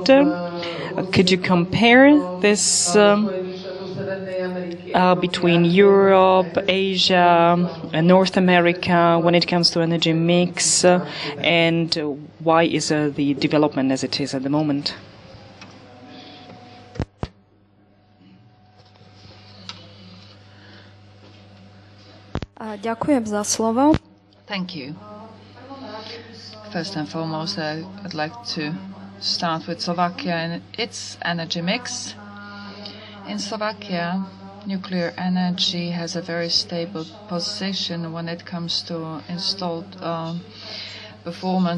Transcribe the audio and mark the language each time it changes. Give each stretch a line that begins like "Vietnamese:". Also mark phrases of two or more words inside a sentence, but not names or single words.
English: Could you compare this between Europe, Asia, and North America when it comes to energy mix? And why is the development as it is at the moment?
Slovak: Ďakujem za slovo.
English: Thank you. First and foremost, I'd like to start with Slovakia and its energy mix. In Slovakia, nuclear energy has a very stable position when it comes to installed performance.